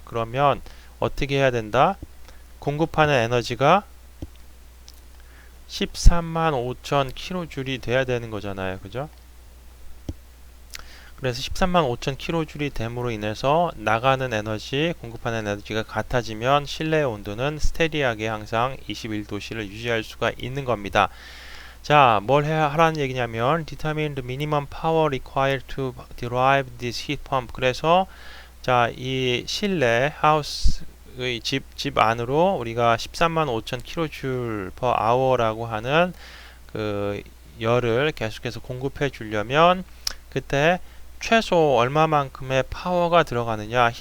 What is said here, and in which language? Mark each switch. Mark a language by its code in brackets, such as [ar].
[ko] 그러면 어떻게 해야 된다? 공급하는 에너지가 13만 5천 킬로줄이 돼야 되는 거잖아요. 그죠? 그래서 13만 5천 킬로줄이 됨으로 인해서 나가는 에너지, 공급하는 에너지가 같아지면 실내 온도는 스테디하게 항상 21도씨를 유지할 수가 있는 겁니다. 자, 뭘 하라는 얘기냐면 [en] determine the minimum power required to derive this heat pump. [ko] 그래서 자, 이 실내 하우스의 집 안으로 우리가 13만 5천 킬로줄 per hour라고 하는 그 열을 계속해서 공급해 주려면 그때 최소 얼마만큼의 파워가 들어가느냐.